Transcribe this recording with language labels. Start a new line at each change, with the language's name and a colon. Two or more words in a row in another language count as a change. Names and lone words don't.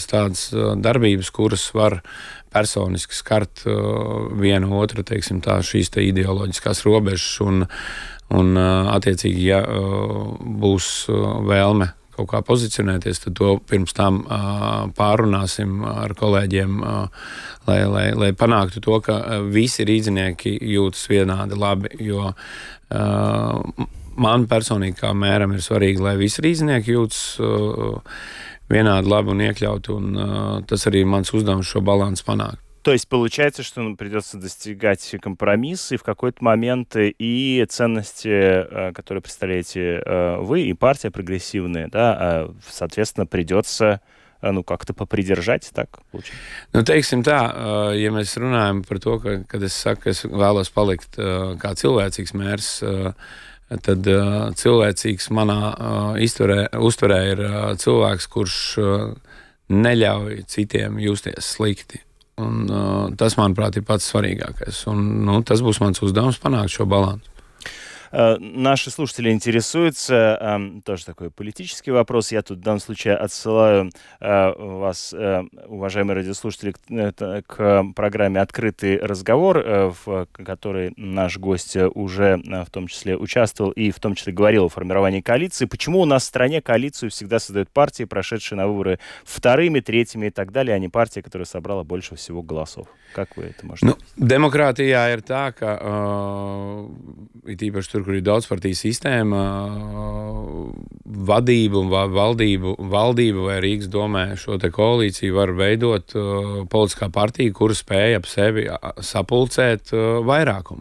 Latvian: tādas darbības, kuras var personiski skart vienu otru, teiksim tā, šīs te ideoloģiskās robežas, un attiecīgi, ja būs vēlme kaut kā pozicionēties, tad to pirms tam pārunāsim ar kolēģiem, lai panāktu to, ka visi rīdzinieki jūtas vienādi labi, jo man personīgi kā mēram ir svarīgi, lai visi rīdzinieki jūtas vienādi labi un iekļauti, un tas arī mans uzdevums šo balansu panākt.
Russian: То есть получается, что придется достигать компромисса, и в какой-то момент и ценности, которые представляете вы, и партия прогрессивная, да, соответственно, придется как-то попридержать, так получается?
Latvian: Teiksim tā, ja mēs runājam par to, kad es saku, ka es vēlos palikt kā cilvēcīgs mērs, tad cilvēcīgs manā uztverē ir cilvēks, kurš neļauj citiem justies slikti. Un tas, manuprāt, ir pats svarīgākais. Un tas būs mans uzdevums panākt šo balansu.
Russian: Наши слушатели интересуются, тоже такой политический вопрос. Я тут в данном случае отсылаю вас, уважаемые радиослушатели, к программе «Открытый разговор», в которой наш гость уже в том числе участвовал и в том числе говорил о формировании коалиции. Почему у нас в стране коалицию всегда создают партии, прошедшие на выборы вторыми, третьими и так далее, а не партия, которая собрала больше всего голосов? Как вы это можете объяснить?
Latvian: Demokrātijā ir tā, ka it īpaši tur, kur ir daudzpartiju sistēma, vadība un valdība vai Rīgas domē šo te koalīciju var veidot politiskā partija, kura spēja ap sevi sapulcēt vairākumu.